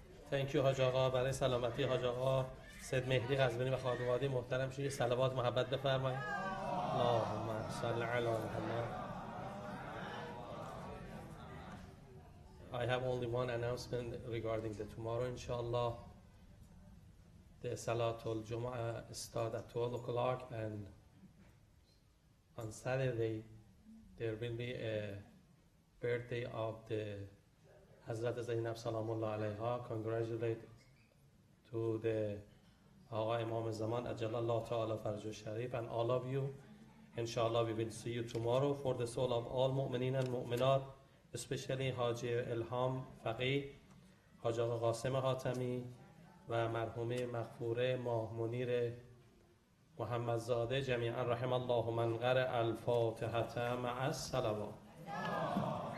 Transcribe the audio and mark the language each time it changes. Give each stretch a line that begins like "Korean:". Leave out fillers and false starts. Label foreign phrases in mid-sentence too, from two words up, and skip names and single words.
English: Thank you حاج آقا.
Persian: برای سلامتی حاج آقا سید مهدی قزوینی و خانواده محترم شید صلوات محبت بفرمایید.
Arabic: اللهم صل علی محمد.
English: I have only one announcement regarding the tomorrow, inshallah. The
Arabic: صلاة الجمعة
English: start at 12 o'clock, and on Saturday there will be a birthday of the Hazrat Zainab
Arabic: سلام الله عليها.
English: Congratulate to the Agha Imam Zaman
Arabic: عجل الله تعالى فرجه الشريف
English: and all of you. Inshallah we will see you tomorrow. For the soul of all mu'mineen and mu'minat, especially Haji Ilham Faqih, Haji Qasim Hatami
Persian: و مرحوم مغفوره ماه منیر محمدزاده
Arabic: جمیعا رحم الله من قرأ الفاتحة مع الصلوات.